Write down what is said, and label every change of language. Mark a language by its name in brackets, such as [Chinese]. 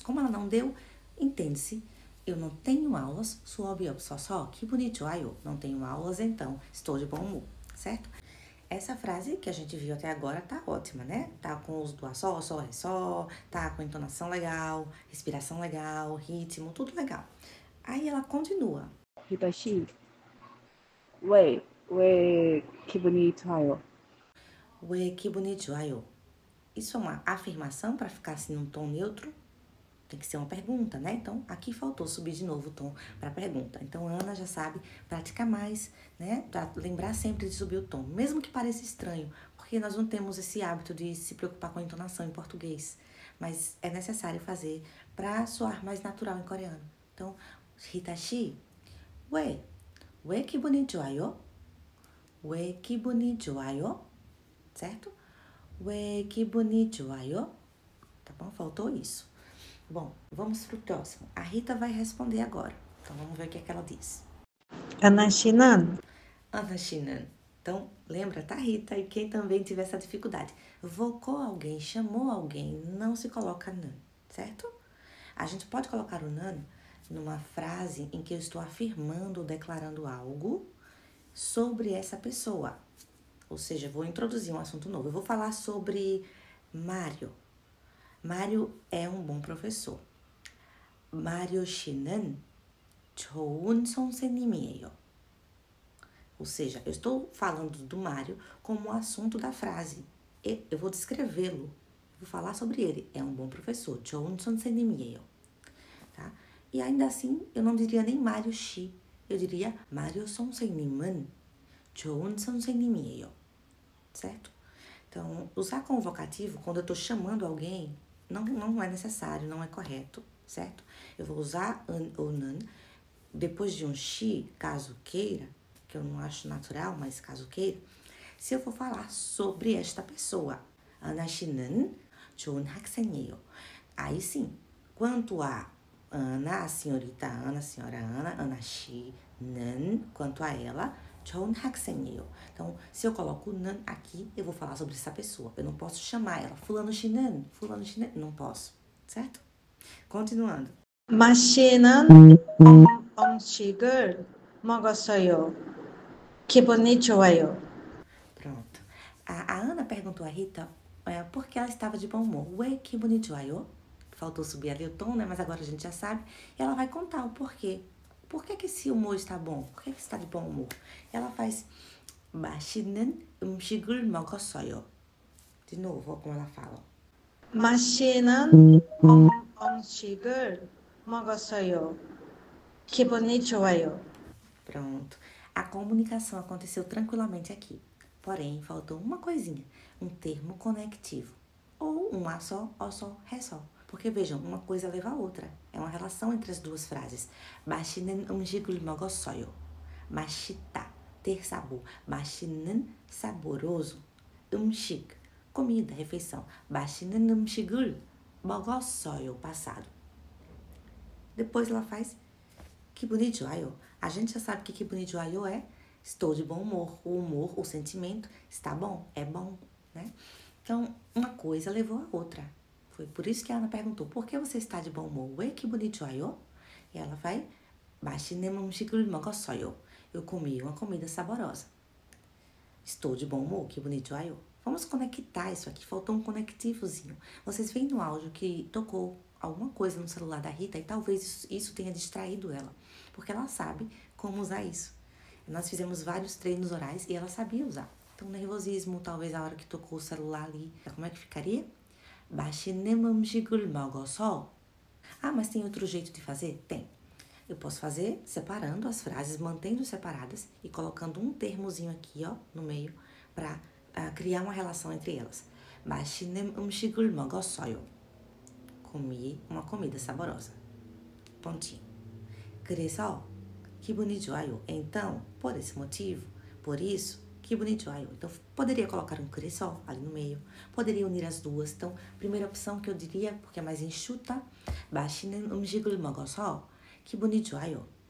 [Portuguese] Como ela não deu, entende-se, eu não tenho aulas, [Korean] 수업이 없어서 기분이 좋아요. [Portuguese] Não tenho aulas, então estou de bom humor, certo? Essa frase que a gente viu até agora tá ótima, né? Tá com o uso do só, ré, só, tá com entonação legal, respiração legal, ritmo, tudo legal. Aí ela continua. [Korean] 히더시 왜 기분이 좋아요? 왜 기분이 좋아요? [Portuguese] Isso é uma afirmação para ficar assim num tom neutro? Tem que ser uma pergunta, né? Então, aqui faltou subir de novo o tom para pergunta. Então, a Ana já sabe praticar mais, né? Para lembrar sempre de subir o tom. Mesmo que pareça estranho, porque nós não temos esse hábito de se preocupar com a entonação em português. Mas é necessário fazer para soar mais natural em coreano. [Korean] Então, Hitachi, 왜 기분이 좋아요? 왜 기분이 좋아요? certo? 왜 기분이 좋아요? [Portuguese] Tá bom? Faltou isso. Bom, vamos pro próximo. A Rita vai responder agora. Então, vamos ver o que é que ela diz. [Korean] Ana 씨는 Ana Shinan. [Portuguese] Então, lembra, tá, Rita? E quem também tiver essa dificuldade. Vocou alguém, chamou alguém, não se coloca nan, certo? A gente pode colocar o nan numa frase em que eu estou afirmando ou declarando algo sobre essa pessoa. Ou seja, vou introduzir um assunto novo. Eu vou falar sobre Mário. Mário é um bom professor. [Korean] Mário 씨는 좋은 선생님이에요. [Portuguese] Ou seja, eu estou falando do Mário como assunto da frase. Eu vou descrevê-lo. Vou falar sobre ele. É um bom professor. [Korean] 좋은 선생님이에요. Tá? [Portuguese] E ainda assim, eu não diria nem Mário 씨. Eu diria [Korean] Mário 선생님은 좋은 선생님이에요. [Portuguese] Certo? Então, usar com o vocativo, quando eu estou chamando alguém, não é necessário, não é correto, certo? Eu vou usar an ou nan depois de um she, caso queira, que eu não acho natural, mas caso queira, se eu for falar sobre esta pessoa. [Korean] Ana 씨는 좋은 학생이에요. [Portuguese] Aí sim, quanto a Ana, a senhorita Ana, a senhora Ana, Ana 씨는, quanto a ela, [Korean] 좋은 학생이에요. [Portuguese] Então, se eu coloco nan aqui, eu vou falar sobre essa pessoa. Eu não posso chamar ela fulano 씨는, não posso, certo? Continuando. [Korean] 맛있는 음식을 먹었어요. 기분이 좋아요. [Portuguese] Pronto. A Ana perguntou a Rita por que ela estava de bom humor. Ué, que bonito, ayô. Faltou subir ali o tom, né? Mas agora a gente já sabe. E ela vai contar o porquê. Por que esse humor está bom? Por que está de bom humor? Ela faz [Korean] 맛있는 음식을 먹었어요. [Portuguese] De novo, como ela fala. [Korean] 맛있는 음식을 먹었어요. 기분이 좋아요. [Portuguese] Pronto. A comunicação aconteceu tranquilamente aqui. Porém, faltou uma coisinha. Um termo conectivo. Ou um a só, ó só, ré só. Porque, vejam, uma coisa leva a outra. É uma relação entre as duas frases. [Korean] 맛있는 음식을 먹었어요. [Portuguese] 맛있다, ter sabor. 맛있는, saboroso. 음식, comida, refeição. [Korean] 맛있는 음식을 먹었어요, passado. [Portuguese] Depois ela faz [Korean] 기분이 좋아요. [Portuguese] A gente já sabe que 기분이 좋아요 é estou de bom humor. O humor, o sentimento está bom, é bom, né? Então, uma coisa levou a outra. Foi por isso que a Ana perguntou, por que você está de bom humor? [Korean] 왜 기분이 좋아요? [Portuguese] E ela vai, [Korean] 맛있는 음식을 먹었어요. [Portuguese] Eu comi uma comida saborosa. Estou de bom humor, [Korean] 기분이 좋아요. [Portuguese] Vamos conectar isso aqui, faltou um conectivozinho. Vocês veem no áudio que tocou alguma coisa no celular da Rita e talvez isso tenha distraído ela, porque ela sabe como usar isso. Nós fizemos vários treinos orais e ela sabia usar. Então, nervosismo, talvez a hora que tocou o celular ali, como é que ficaria? [Korean] 맛있는 음식을 먹어서. [Portuguese] Ah, mas tem outro jeito de fazer? Tem. Eu posso fazer separando as frases, mantendo separadas e colocando um termozinho aqui, ó, no meio, para criar uma relação entre elas. [Korean] 맛있는 음식을 먹었어요. [Portuguese] Comi uma comida saborosa. [Korean] Pontinho. 그래서 기분이 좋아요. [Portuguese] Então, por esse motivo, por isso, [Korean] 기분이 좋아요. [Portuguese] Então, poderia colocar um 그래서 ali no meio. Poderia unir as duas. Então, primeira opção que eu diria, porque é mais enxuta, [Korean] 맛있는 음식을 먹어서 기분이 좋아요.